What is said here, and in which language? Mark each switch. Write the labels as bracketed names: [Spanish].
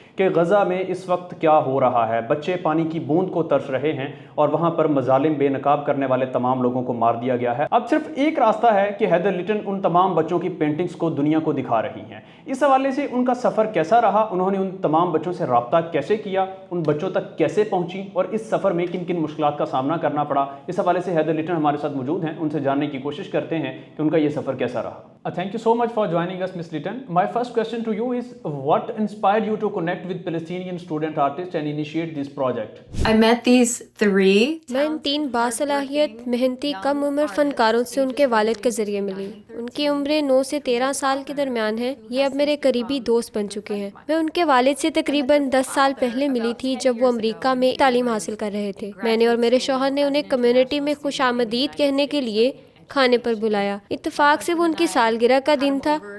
[Urdu] کہ غزہ میں اس وقت کیا ہو رہا ہے، بچے پانی کی بوند کو ترس رہے ہیں اور وہاں پر مظالم بے نقاب کرنے والے تمام لوگوں کو مار دیا گیا ہے۔ اب صرف ایک راستہ ہے کہ ہیدر لیٹن ان تمام بچوں کی پینٹنگز کو دنیا کو دکھا رہی ہیں۔ اس حوالے سے ان کا سفر کیسا رہا، انہوں نے ان تمام بچوں سے رابطہ کیسے کیا، ان بچوں تک کیسے پہنچی، اور اس سفر میں کن کن مشکلات کا سامنا کرنا پڑا، اس حوالے سے ہیدر لیٹن ہمارے ساتھ موجود ہیں، ان سے جاننے کی کوشش کرتے ہیں کہ ان کا یہ سفر کیسا رہا۔ [English] Thank you so much for joining us, Ms. Litton. My first question to you is, what inspired you to connect with Palestinian student artists and initiate this project? I met these three. [Urdu] میں ان 3 باصلاحیت محنتی کم عمر فنکاروں سے ان کے والد کے ذریعے ملی۔ ان کی عمریں 9 سے 13 سال کے درمیان ہے۔ یہ اب میرے قریبی دوست بن چکے ہیں۔ میں ان کے والد سے تقریباً 10 سال پہلے ملی تھی جب وہ امریکہ میں تعلیم حاصل کر رہے تھے۔ میں نے اور میرے شوہر نے انہیں کمیونٹی میں خوش آمدید کہنے کے لیے کھانے پر بلایا۔ اتفاق سے وہ ان کی سالگرہ کا دن تھا